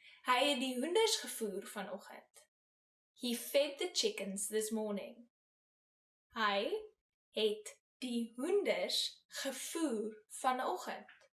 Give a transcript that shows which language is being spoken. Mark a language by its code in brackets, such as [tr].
[af] Hy het die hoenders gevoer vanoggend. [en] He fed the chickens this morning. [af] Hy het die hoenders gevoer vanoggend.